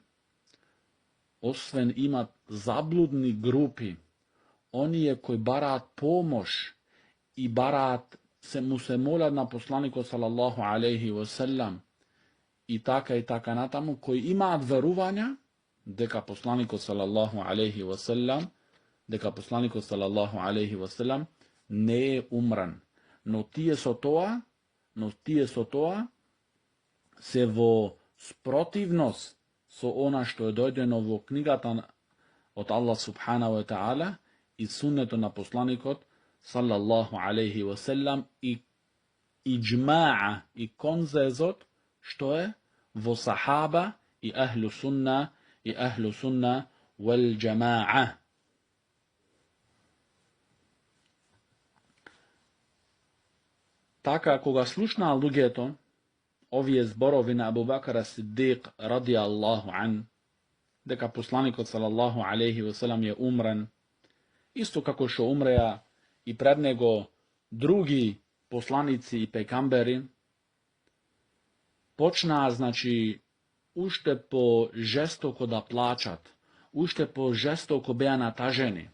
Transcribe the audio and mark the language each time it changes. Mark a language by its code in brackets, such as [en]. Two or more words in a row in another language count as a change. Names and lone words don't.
[mk] Освен имат заблудни групи, оние кои бараат помош и бараат се молат на посланикот [ar] صلى الله عليه وسلم [mk] и така натаму, кои имаат верувања дека посланикот [ar] صلى الله عليه وسلم [mk] не е умрен. Но тие со тоа се во спротивност со она што е дојдено во книгата од Аллах [ar] سبحانه وتعالى [mk] и суннето на посланикот [ar] صلى الله عليه وسلم [mk] и иџмаа и конзезот што е во сахаба и [ar] أهل السنة والجماعة. [mk] Така, кога слушнаа луѓето овие зборови на Абу Бакр ас-Сиддиқ [ar] رضي الله عنه, [mk] дека посланикот [ar] صلى الله عليه وسلم [mk] е умрен, исто како што умреа и пред него други посланици и пекамбери, почнаа, значи, уште по жестоко да плачат, уште по жестоко беа натажени.